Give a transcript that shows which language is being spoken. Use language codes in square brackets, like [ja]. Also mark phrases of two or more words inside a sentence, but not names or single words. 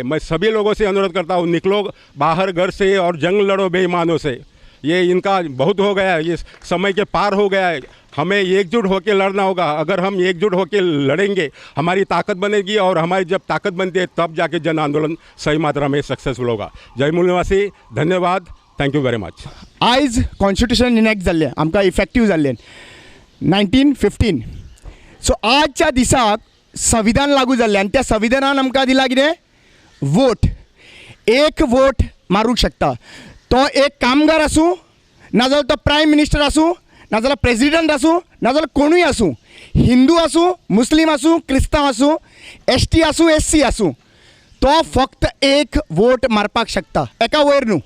[hi] मैं सभी लोगों से अनुरोध करता हूँ, निकलो बाहर घर से और जंग लड़ो बेईमानों से. ये इनका बहुत हो गया है, ये समय के पार हो गया है. हमें एकजुट होकर लड़ना होगा। अगर हम एकजुट होकर लड़ेंगे हमारी ताकत बनेगी, और हमारी जब ताकत बनती है तब जाके जन आंदोलन सही मात्रा में सक्सेसफुल होगा। जय मूल निवासी, धन्यवाद, [en] Thank you very much. [kok] आयज [en] constitution enact [kok] जाल्लें, आमकां इफेक्टीव जाल्लें 1915. सो आजच्या दिसाक संविधान लागू जाल्लें, आनी त्या संविधानान आमकां दिला कितें, वोट. एक वोट मारूंक शकता तो एक कामगार आसूं, नाजाल्यार तो [en] prime minister [kok] आसूं, नाजाल्यार प्रेसिडेंट आसूं, नाजाल्यार कोणूय आसूं, हिंदू आसूं, मुस्लीम आसूं, क्रिस्तांव आसूं, ST आसूं, SC आसूं, तो फक्त एक वोट मारपाक शकता, एका वयर न्हू.